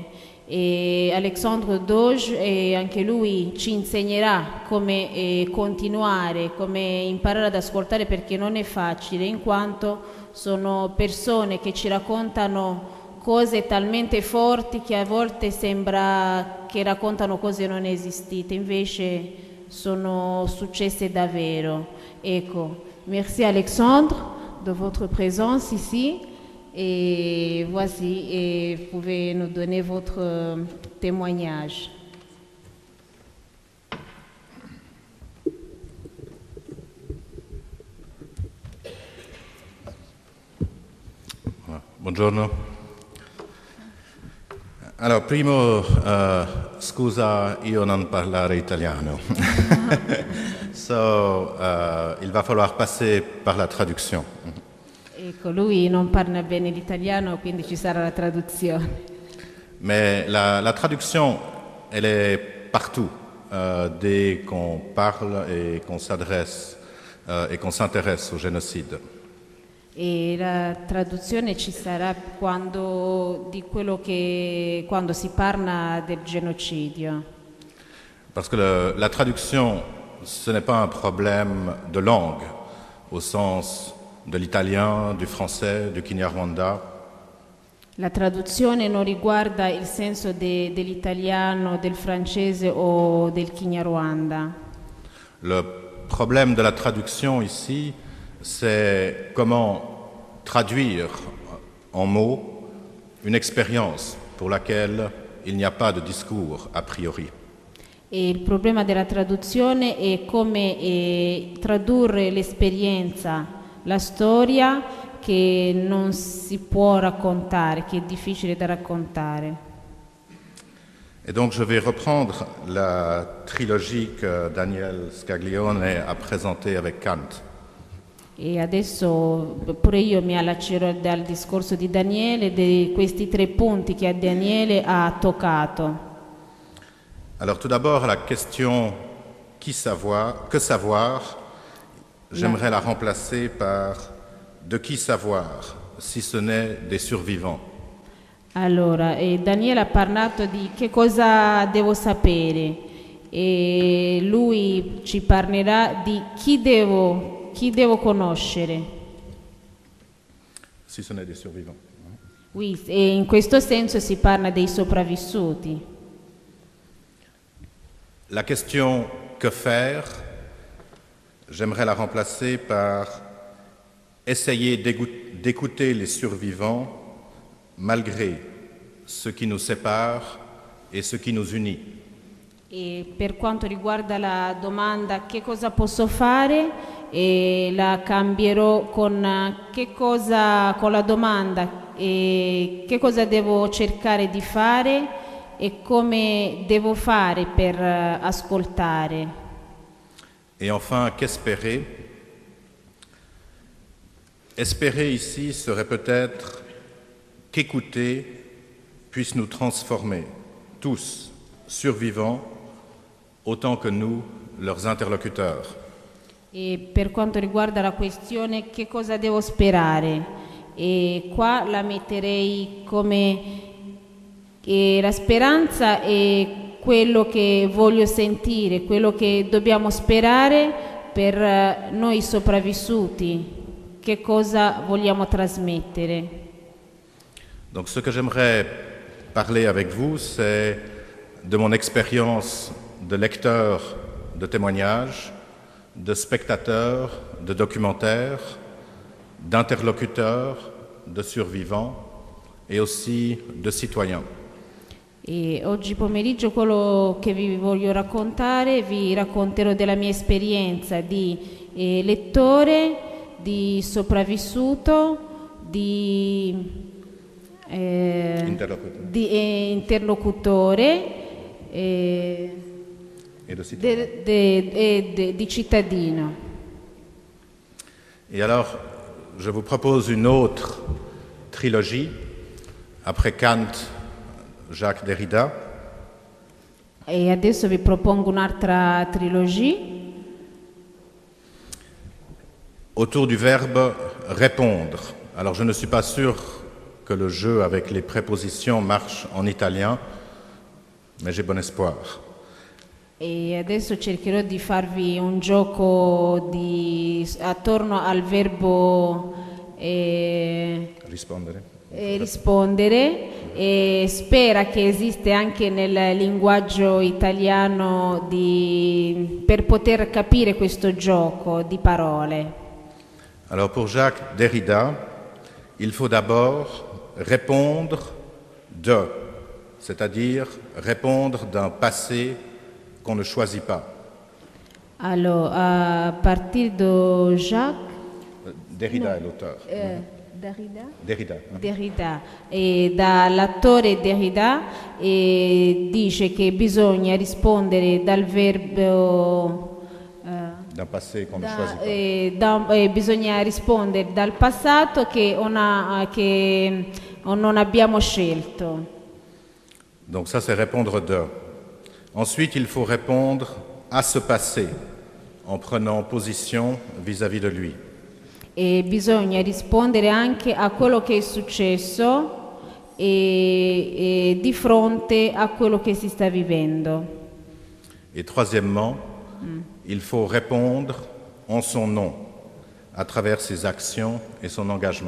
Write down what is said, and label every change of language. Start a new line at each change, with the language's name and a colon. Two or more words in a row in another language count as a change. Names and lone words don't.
Italian: E Alexandre Doge anche lui ci insegnerà come continuare, come imparare ad ascoltare, perché non è facile, in quanto sono persone che ci raccontano cose talmente forti che a volte sembra che raccontano cose non esistite, invece sono successe davvero. Ecco,
French: merci Alexandre de votre présence ici et voici, et vous pouvez nous donner votre témoignage.
Italian: Buongiorno. Allora, primo, scusa, io non parlare italiano.
French: So, il va falloir passer par la traduction.
Italian: Ecco, lui non parla bene l'italiano, quindi ci sarà la traduzione.
French: Mais la traduction, elle est partout, dès qu'on parle et qu'on s'adresse et qu'on s'intéresse au génocide.
Italian: E la traduzione ci sarà quando si parla del genocidio.
French: Parce que la traduction, ce n'est pas un problème de langue, au sens de l'italien, du français, du Kinyarwanda.
Italian: La traduzione non riguarda il senso dell'italiano, del francese o del Kinyarwanda.
French: Le problème de la traduction ici, c'est comment traduire en mots une expérience pour laquelle il n'y a pas de discours a priori.
Italian: E il problema della traduzione è come tradurre l'esperienza, la storia che non si può raccontare, che è difficile da raccontare.
French: Et donc je vais reprendre la trilogie que Daniel Scaglione a présentée avec Kant.
Italian: E adesso pure io mi allaccerò dal discorso di Daniele, di questi 3 punti che Daniele ha toccato.
French: Alors tout d'abord la question que savoir, j'aimerais la remplacer par de qui savoir, si ce n'est des survivants.
Italian: Allora, Daniele ha parlato di che cosa devo sapere e lui ci parlerà di chi devo conoscere.
French: Si ce n'est des survivants. Oui,
Italian: e in questo senso si parla dei sopravvissuti.
French: La question que faire, j'aimerais la remplacer par essayer d'écouter les survivants malgré ce qui nous sépare et ce qui nous unit.
Italian: E per quanto riguarda la domanda che cosa posso fare, la cambierò con la domanda che cosa devo cercare di fare e come devo fare per ascoltare.
French: Et enfin, qu'espérer? Espérer ici serait peut-être qu'écouter puisse nous transformer, tous survivants autant que nous, leurs interlocuteurs.
Italian: E per quanto riguarda la questione che cosa devo sperare, e qua la metterei come la speranza è quello che voglio sentire, quello che dobbiamo sperare per noi sopravvissuti, che cosa vogliamo trasmettere.
French: Donc ce que j'aimerais parler avec vous, c'est de mon expérience de lecteur de témoignages, de spectateur de documentaires, d'interlocuteur de survivants et aussi de citoyens.
Italian: E oggi pomeriggio quello che vi voglio raccontare, vi racconterò della mia esperienza di lettore, di sopravvissuto, di interlocutore
French: Et de citoyens.
Italian: di cittadino.
French: Et alors, je vous propose une autre trilogie, après Kant, Jacques Derrida,
Italian: E adesso vi propongo un'altra trilogia
French: autour du verbe répondre. Alors, je ne suis pas sûr que le jeu avec les prépositions marche en italien, mais j'ai bon espoir.
Italian: e adesso cercherò di farvi un gioco attorno al verbo Rispondere. rispondere, e spera che esiste anche nel linguaggio italiano per poter capire questo gioco di parole.
French: Alors, pour Jacques Derrida, il faut d'abord répondre de, c'est-à-dire répondre d'un passé qu'on ne choisit pas. Alors, a partir de Jacques
Italian: Derrida è l'auteur. Derrida? Derrida. Derrida, e dall'attore Derrida, dice che bisogna rispondere dal verbo
French: D'un passé qu'on ne choisit pas.
Italian: bisogna rispondere dal passato che non abbiamo scelto.
French: Donc ça, c'est répondre de. Ensuite, il faut répondre à ce passé en prenant position vis-à-vis de lui.
Italian: E bisogna rispondere anche a quello che è successo e di fronte a quello che si sta vivendo.
French: Et troisièmement, il faut répondre en son nom, à travers ses actions et son engagement.